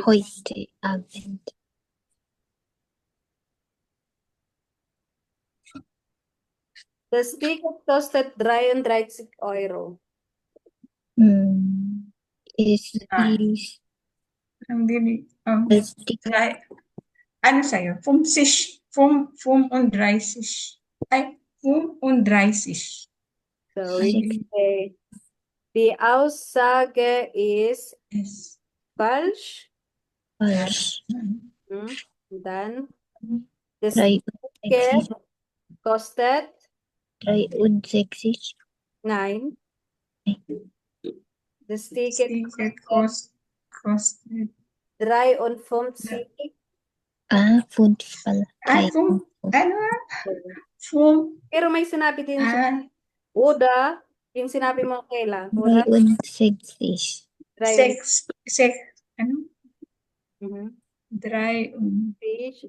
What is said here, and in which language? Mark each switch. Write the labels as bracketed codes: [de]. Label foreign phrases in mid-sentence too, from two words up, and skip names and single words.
[de] heute Abend. Das Ticket kostet 33 Euro. Es Ah. ist das Ticket. [tl] Ano sa'yo? 35. Ay, 35. [en] So we say [de] die Aussage ist [en] Yes. [de] falsch. falsch. Und dann das 63. Ticket kostet, 63. nein, das Ticket Ticket kostet 53. [tl] 5 pala. Ay, ano? Pero may sinabi din siya. Ah, Oder, yung sinabi mo kailan? [de] Oder? 63. [tl] ano? Mhm. [de] 3